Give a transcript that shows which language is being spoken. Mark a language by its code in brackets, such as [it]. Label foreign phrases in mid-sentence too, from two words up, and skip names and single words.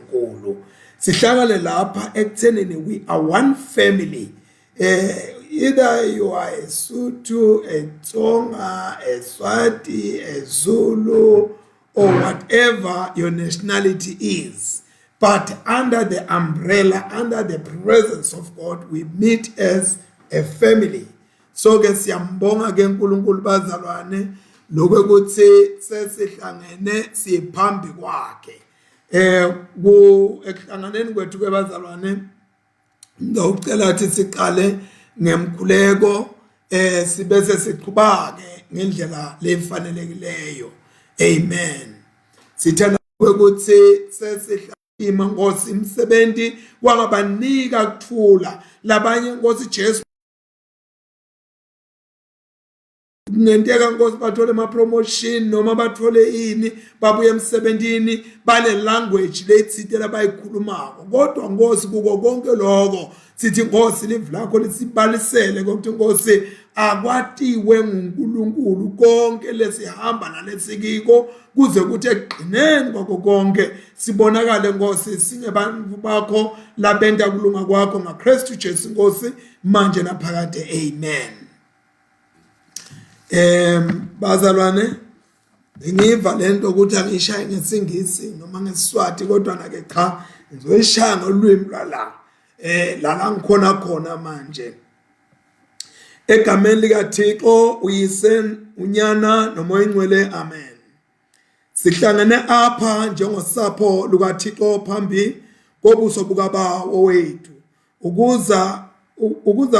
[ss] enkulu sihlangane lapha ekuthenini [en] we are one family. Either you are a Sotho, a Tsonga, a Swati, a Zulu, or whatever your nationality is. But under the umbrella, under the presence of God, we meet as a family. [ss] So ke siyambonga ke uNkulunkulu bazalwane lokho ukuthi sesihlangene siphambi kwakhe. Ekuhlanganeni kwethu ke bazalwane ngicela ukuthi siqale ngemkhuleko sibese siqhubake ngendlela lefanelekileyo. Amen. Sithanda ukuthi sesihlima Nkosi imsebenzi wangabanika kuthula labanye Nkosi Jesu ngenteka Nkosi bathole ama promotion noma bathole ini babuye emsebenzini bale language lethithe labayikhulumako kodwa Nkosi kuko konke lokho sithi Nkosi live lakho lisibalisele ukuthi Nkosi akwatiwe nguNkulunkulu konke lesihamba nalesikiko kuze kuthi egqineni kwakho konke sibonakale Nkosi singebantu bakho labenta kulunga kwakho ngaKristu Jesu Nkosi manje naphakade. Amen. Bazalwane ngiva lento ukuthi angishaye ngesingisi noma ngeSiswati kodwa nake cha [xh] ngizoyishaya ngolwimi lwala la ngikhona khona manje egameni likaThixo uyise unyana nomoya ingcwele. Amen. Sihlangene apha njengosapho lukaThixo phambi kobuso bukaBaba wethu ukuza